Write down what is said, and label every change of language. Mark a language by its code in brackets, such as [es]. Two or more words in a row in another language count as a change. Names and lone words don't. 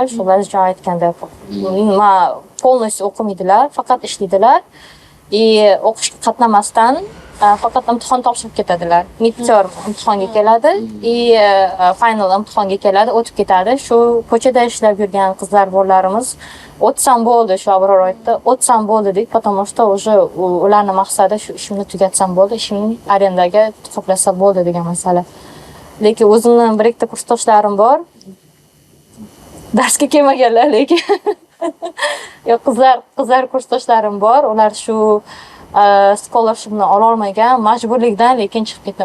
[uz] Shu Lazjon aytgandek, polностью o'qimaydilar, faqat ishlaydilar. O'qishga qatnamasdan faqat imtihon topshirib ketadilar. Midterm imtihonga keladi, final imtihonga keladi, o'tib ketadi. Shu ko'chada ishlab yurgan qizlar borlarimiz o'tsam bo'ldi, shu Abror aytdi, o'tsam bo'ldi deb, [ru] потому что уже [uz] ularning maqsadi shu ishimni tugatsam bo'ldi, ishimni arendaga qoplasa bo'ldi degan masala. Lekin o'zimning bir ikkita kursdoshlarim bor. Darsga kelmaganlar lekin. Yo'q, qizlar kursdoshlarim bor. Ular shu scholarshipni ola olmagan, majburlikdan lekin chiqib ketdi.